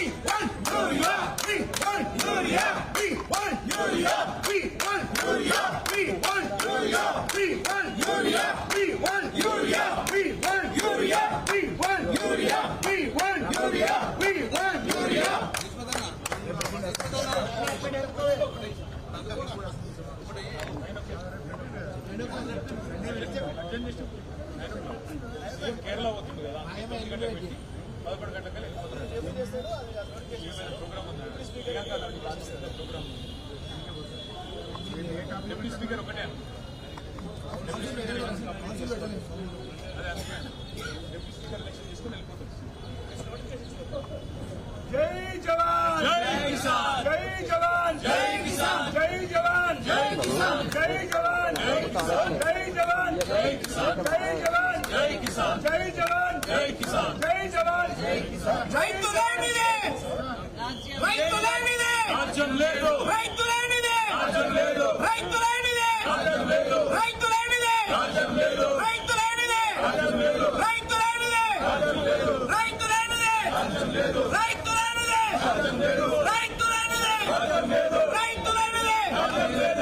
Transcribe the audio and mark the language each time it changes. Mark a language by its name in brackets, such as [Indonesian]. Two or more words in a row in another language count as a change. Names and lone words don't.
[English] want యూరియా, we want యూరియా, we want యూరియా, we want యూరియా, we want యూరియా, we want యూరియా, we want యూరియా, we want యూరియా, we want యూరియా, we want యూరియా, we want యూరియా. [Telugu] కేరళ అవుతుంది కదా, 11 గంటలకు 11 గంటలకి ప్రోగ్రామ్ ఉంది. డిప్యూటీ స్పీకర్ ఒకటే, డిప్యూటీ స్పీకర్ ఎలక్షన్ తీసుకుని వెళ్ళిపోతుంది. [Hindi] जय जवान, जय किसान, जय जवान, जय किसान, जय जवान, जय किसान, जय जवान, जय किसान, जय जवान, जय किसान, जय जवान, जय किसान, जय जवान, जय किसान, जय जवान, जय किसान. [Telugu] రైతులేనిదే, రైతులేనిదే రాజ్యం లేదు, రైతులేనిదే రాజ్యం లేదు, రైతులేనిదే రాజ్యం లేదు, రైతులేనిదే రాజ్యం లేదు, రైతులేనిదే రాజ్యం లేదు, రైతులేనిదే రాజ్యం లేదు, రైతులేనిదే రాజ్యం లేదు, రైతులేనిదే రాజ్యం లేదు, రైతులేనిదే రాజ్యం లేదు, రైతులేనిదే రాజ్యం లేదు.